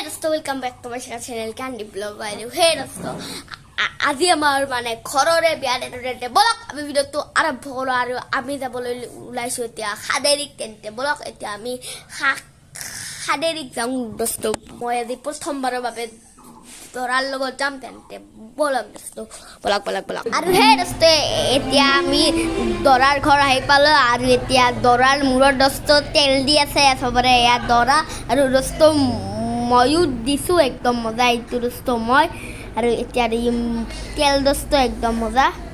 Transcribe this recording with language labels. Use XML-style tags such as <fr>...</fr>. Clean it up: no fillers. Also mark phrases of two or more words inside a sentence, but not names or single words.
<en>welcome back to my channel</en> <as>कैंडी ब्लॉग बाय हे दोस्तों আজি আমাৰ মানে ঘৰৰে বিয়া ডেটে বলক আমি ভিডিঅ'টো আৰম্ভ কৰোঁ আৰু আমি যাবলৈ ওলাইছোঁ এতিয়া খাদেৰিক তেন্তে বলক এতিয়া আমি খাদেৰিক যাওঁ দোস্ত মই আজি প্ৰথমবাৰৰ বাবে দৰাৰ লগত যাম তেন্তে বলক দোস্ত বলক আৰু হে দোস্ত এতিয়া আমি দৰাৰ ঘৰ আহি পালোঁ আৰু এতিয়া দৰাৰ মূৰত দোস্ত তেল দি আছে চবৰে এয়া দৰা আৰু দোস্ত ময়ো দিছোঁ একদম মজা এইটো দোস্ত মই আৰু এতিয়া দিম তেল দোস্ত একদম মজা</as>